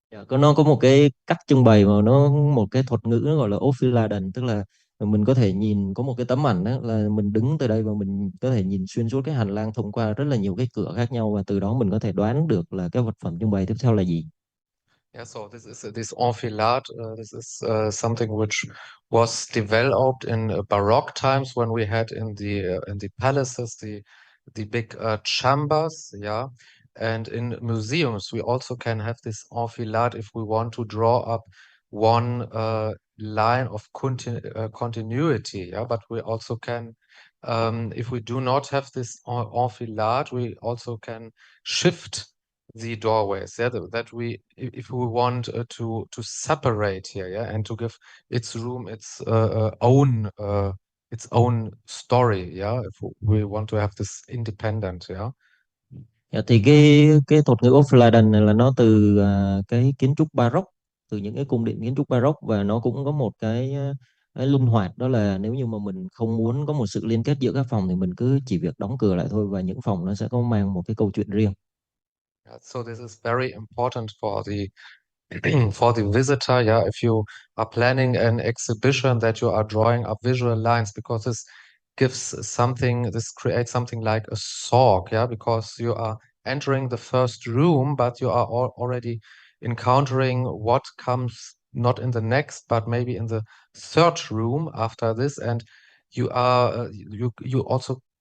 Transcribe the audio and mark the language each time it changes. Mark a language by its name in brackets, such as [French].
[Vietnamese] nó có một cái cách trưng bày mà nó một cái thuật ngữ nó gọi là ophiladen, tức là mình có thể nhìn có một cái tấm ảnh đó, là mình đứng từ đây và mình có thể nhìn xuyên suốt cái hành lang thông qua rất là nhiều cái cửa khác nhau, và từ đó mình có thể đoán được là cái vật phẩm trưng bày tiếp theo là gì. [English] Yeah, so this enfilade. This is something which was developed in Baroque times when we had in the palaces the big chambers, yeah, and in museums we also can have this enfilade if we want to draw up one line of continuity, yeah. But we also can, if we do not have this enfilade, we also can shift the doorways, yeah, that we, if we want to separate here, yeah, and to give its room its own story, yeah, if we want to have this independent, yeah. [Vietnamese] Dạ, thì cái thuật ngữ Offladen này là nó từ cái kiến trúc Baroque, từ những cái cung điện kiến trúc Baroque, và nó cũng có một cái linh hoạt, đó là nếu như mà mình không muốn có một sự liên kết giữa các phòng thì mình cứ chỉ việc đóng cửa lại thôi, và những phòng nó sẽ có mang một cái câu chuyện riêng. [English] So this is very important for the for the visitor, yeah, if you are planning an exhibition, that you are drawing up visual lines, because this creates something like a SOG, yeah, because you are entering the first room, but you are already encountering what comes not in the next, but maybe in the third room after this, and you are you also